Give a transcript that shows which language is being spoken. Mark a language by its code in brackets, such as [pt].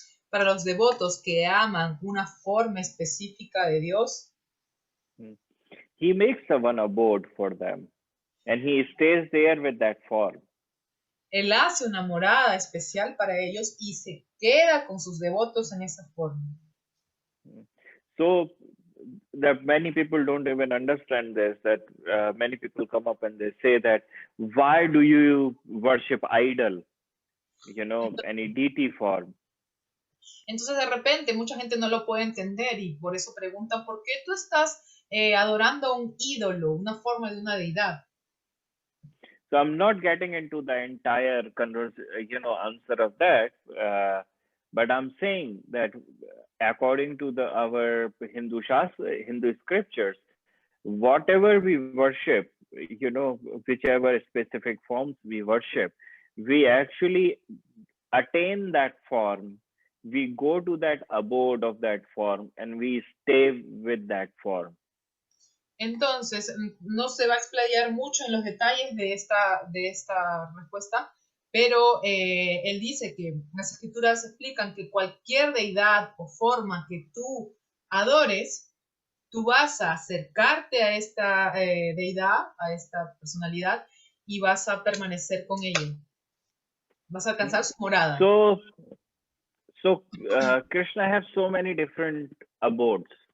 [es] para los devotos que aman una forma específica de Dios, [en] he makes a one abode for them, and he stays there with that form. [es] Él hace una morada especial para ellos y se queda con sus devotos en esa forma. [en] So that many people don't even understand this, that many people come up and they say that, why do you worship idol, any deity form? [es] Entonces de repente mucha gente no lo puede entender y por eso preguntan, ¿por qué tú estás adorando a un ídolo, una forma de una deidad? [en] So I'm not getting into the entire answer of that, but I'm saying that according to our Hindu scriptures, whatever we worship, whichever specific forms we worship, we actually attain that form. We go to that abode of that form and we stay with that form. [es] Entonces, no se va a explayar mucho en los detalles de esta respuesta, pero él dice que las escrituras explican que cualquier deidad o forma que tú adores, tú vas a acercarte a esta deidad, a esta personalidad, y vas a permanecer con ella. Vas a alcanzar su morada. [en] So Krishna has so many different abodes.